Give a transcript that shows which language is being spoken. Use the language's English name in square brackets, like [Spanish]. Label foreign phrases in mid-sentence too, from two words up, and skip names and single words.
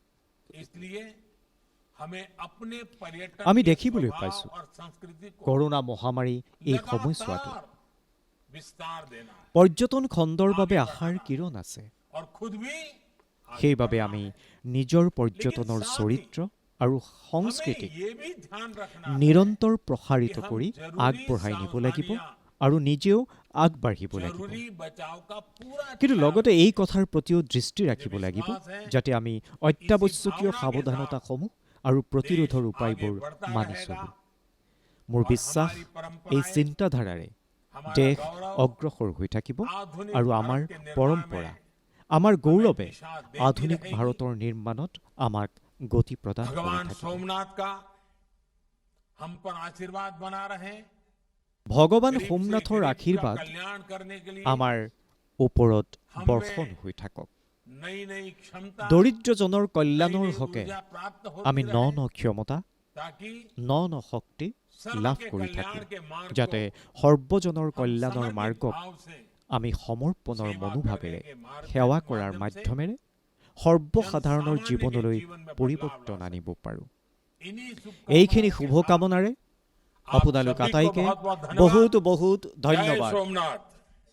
[Assamese] আমি দেখিবলৈ পাইছো কৰোনা মহামাৰী এই সময়ছোৱাতো পৰ্যটন খণ্ডৰ বাবে আশাৰ কিৰণ আছে। সেইবাবে আমি নিজৰ পৰ্যটনৰ চৰিত্ৰ আৰু [Hindi] हमें [Assamese] সংস্কৃতিক [Hindi] ये भी ध्यान रखना [Assamese] নিৰন্তৰ প্ৰসাৰিত কৰি আগবঢ়াই নিব লাগিব আৰু নিজেও আগবাঢ়িব লাগিব। [Hindi] जरूरी बचाव का पूरा [Assamese] কিন্তু লগতে এই কথাৰ প্ৰতিও দৃষ্টি ৰাখিব লাগিব যাতে আমি অত্যাৱশ্যকীয় সাৱধানতাসমূহ আৰু প্ৰতিৰোধৰ উপায়বোৰ মানি চলোঁ। মোৰ বিশ্বাস এই চিন্তাধাৰাৰে দেশ অগ্ৰসৰ হৈ থাকিব আৰু আমাৰ পৰম্পৰা, আমাৰ গৌৰৱে আধুনিক ভাৰতৰ নিৰ্মাণত আমাক গতি প্ৰদান কৰি [Hindi] भगवान [Assamese] থাকিব। [Hindi] सोमनाथ का हम पर आशीर्वाद बना रहे [Assamese] ভগৱান সোমনাথৰ আশীৰ্বাদ [Hindi] कल्याण करने के लिए [Assamese] আমাৰ ওপৰত বৰ্ষণ হৈ থাকক। [Hindi] नई नई क्षमता [Assamese] দৰিদ্ৰজনৰ [Hindi] नई [Assamese] কল্যাণৰ [Hindi] नई [Assamese] হকে [Hindi] ऊर्जा प्राप्त [Assamese] আমি [Hindi] होती [Assamese] ন [Hindi] रहे [Assamese] ন ক্ষমতা, [Hindi] ताकि [Assamese] ন ন শক্তি লাভ [Hindi] सबके [Assamese] কৰি [Hindi] कल्याण [Assamese] থাকিম, [Hindi] के मार्ग [Assamese] যাতে [Hindi] को [Assamese] সৰ্বজনৰ [Hindi] हम [Assamese] কল্যাণৰ [Hindi] समर्पित मार्गক भाव से [Assamese] আমি সমৰ্পণৰ [Hindi] सेवा [Assamese] মনোভাৱেৰে [Hindi] करने के मार्ग [Assamese] সেৱা [Hindi] के [Assamese] কৰাৰ [Hindi] माध्यम से [Assamese] মাধ্যমেৰে সৰ্বসাধাৰণৰ [Hindi] जनसामान्य के [Assamese] জীৱনলৈ [Hindi] जीवन में बदलाव [Assamese] পৰিৱৰ্তন [Hindi] ला [Assamese] আনিব পাৰোঁ। [Hindi] इन्हीं [Assamese] এইখিনি [Hindi] शुभकामनाओं के साथ [Assamese] শুভকামনাৰে [Hindi] आप [Assamese] আপোনালোক [Hindi] सभी को [Assamese] আটাইকে [Hindi] बहुत बहुत धन्यवाद। [Assamese] বহুত বহুত [Hindi] जय [Assamese] ধন্যবাদ। [Hindi] सोमनाथ।